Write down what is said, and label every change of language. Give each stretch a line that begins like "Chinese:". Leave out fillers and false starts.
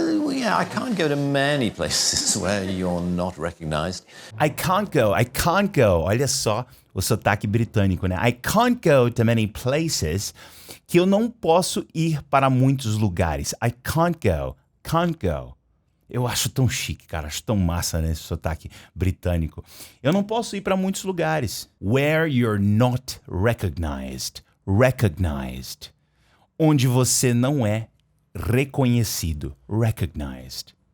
English: Yeah, I can't go to many places where you're not recognized. I can't go.
Portuguese: Olha só o sotaque britânico, né?
English: I can't go to many places,
Portuguese: que eu não posso ir para muitos lugares.
English: I can't go.
Portuguese: Eu acho tão chique, cara. Acho tão massa, né, esse sotaque britânico. Eu não posso ir para muitos lugares.
English: Where you're not recognized. Recognized.
Portuguese: Onde você não é reconhecido, recognized.